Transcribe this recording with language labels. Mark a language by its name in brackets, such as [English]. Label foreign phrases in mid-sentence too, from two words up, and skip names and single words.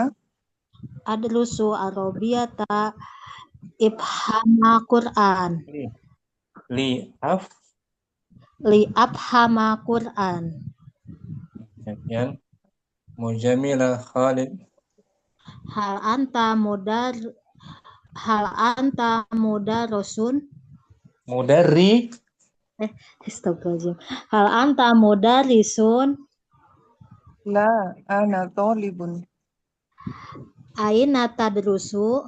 [Arabic] أدرس العربية إفهام القرآن. Li af. لأفهم القرآن. [Indonesian] Kemudian Mujamila Khalid. [Arabic] هل أنت مدرس. Mudarri. Astagfirullahaladzim. هل أنت مدرس. لا، أنا طالب. أين تدرس.